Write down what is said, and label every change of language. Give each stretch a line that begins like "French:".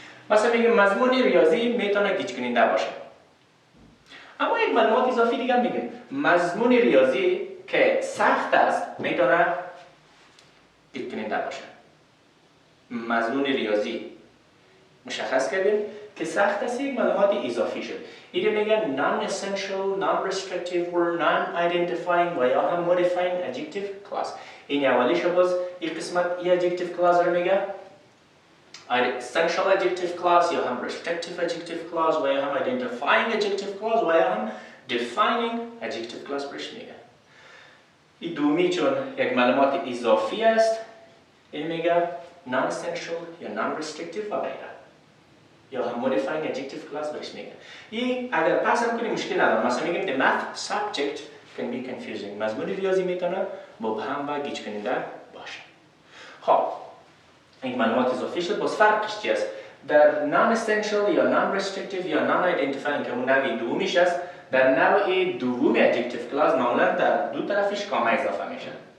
Persian: مثلا میگیم مضمون ریاضی میتونه گیج کننده باشه. اما یک معلومات اضافی دیگه میگیم مضمون ریاضی که سخت است میتونه گیج کننده باشه. مضمون ریاضی مشخص کردیم که سخت است، یک معلومات اضافی شد. اینو میگن non essential, non restrictive or non identifying و یا هم modifying adjective clause. این اولیش باز این قسمت این adjective clause رو میگه essential adjective clause یا هم restrictive adjective clause و یا هم identifying adjective clause و یا هم defining adjective clause برش میگه. این دومی چون یک معلومات اضافی است این میگه non essential یا non restrictive و غیره، یا هم modifying adjective clause برش میگه. این اگر پس هم کنیم مشکل نداره. مثلا میگیم
English: the math subject can be confusing.
Persian: مضمون ریاضی میتونه مبهم و گیج کننده باشه. خب این معلومات اضافی شد. باز فرقش چی است؟ در non essential یا non restrictive یا non identifying که اون نوع دومیش است، در نوع دوم adjective clause معمولا در دو طرفش کامه اضافه میشه.